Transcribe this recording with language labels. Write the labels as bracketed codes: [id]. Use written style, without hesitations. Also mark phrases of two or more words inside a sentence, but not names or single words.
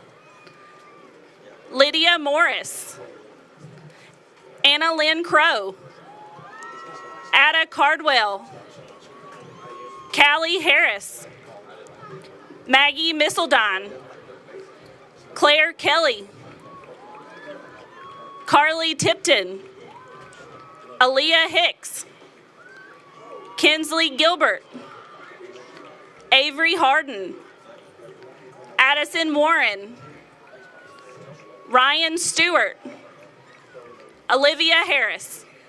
[en] Lydia Morris, Anna Lynn Crow, Ada Cardwell, Callie Harris, Maggie Misseldine, Claire Kelly, Carly Tipton, Aaliyah Hicks, Kinsley Gilbert, Avery Harden, Addison Warren, Ryan Stewart, Olivia Harris.